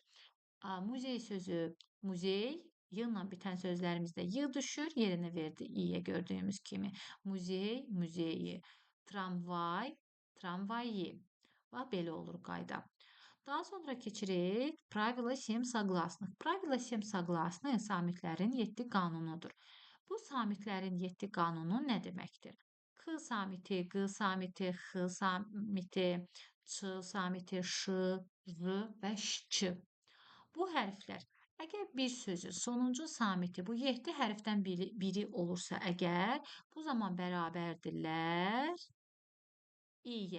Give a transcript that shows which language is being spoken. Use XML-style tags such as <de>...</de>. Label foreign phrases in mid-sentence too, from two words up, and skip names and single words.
<az>Muzey sözü, muzey, y ilə bitən sözlərimizdə y düşür, yerini verdi i-yə gördüyümüz kimi.</az> <ru>Музей, музеи. Трамвай, трамваи.</ru> <az>Bax belə olur qayda. Daha sonra keçirik</az> <ru>правила 7 согласных. Правила 7 согласных</ru> <az>samitlərin 7 qanunudur. Bu samitlərin 7 qanunu nə deməkdir? K samiti, G samiti, X samiti, Ç samiti, Ş, J və Ş. Bu hərflər, əgər bir sözün sonuncu samiti bu 7 hərfdən biri olursa əgər, bu zaman bərabərdirlər i-yə.</az>